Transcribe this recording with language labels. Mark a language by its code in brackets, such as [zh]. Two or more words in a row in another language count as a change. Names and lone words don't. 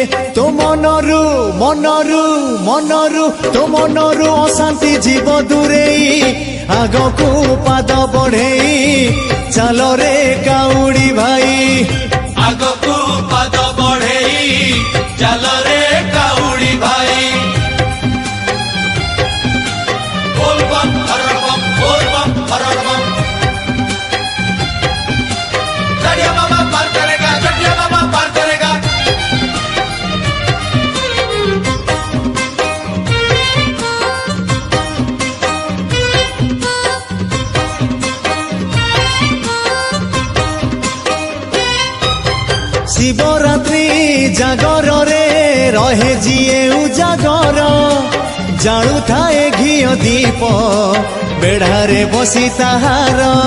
[or] ତୋ ମନରୁ ମନରୁ ମନରୁ ତୋ ମନରୁ ଅଶାନ୍ତି ଯିବ ଦୂରେଇ ଆଗକୁ ପାଦ ବଢେଇ ଚାଲରେ କାଉଡି ଭାଇ। ଆଗକୁ ପାଦ ବଢେଇ ଚାଲରେ କାଉଡି ଭାଇ। [hi] बोल बम हर बम, बोल बम हर बम। गड़िया बाबा पार करेगा, गड़िया बाबा पार करेगा। [or] ଶିବରାତ୍ରି ଜାଗରରେ ରହେ ଯିଏ ଉଜାଗର ଜାଳୁଥାଏ ଘିଅ ଦୀପ ବେଢାରେ ବସି ତାହାର।